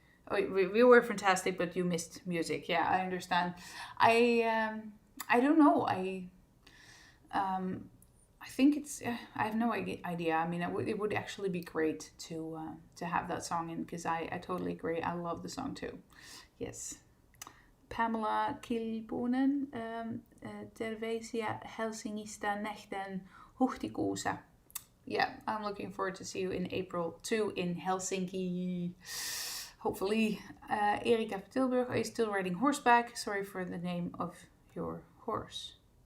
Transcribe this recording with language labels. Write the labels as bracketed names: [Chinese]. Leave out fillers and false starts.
[English] Oh, we were fantastic, but you missed Music. Yeah, I understand. I don't know. I think it's. I have no idea. I mean, it would actually be great to have that song in, because I totally agree. I love the song too. Yes. [Finnish] Pamela Kilbonen, Terveisiä Helsingistä nähden huhtikuussa. [English] Yeah, I'm looking forward to see you in April too in Helsinki. Hopefully. Erika Tilburg, are you still riding horseback? Sorry for the name of your horse.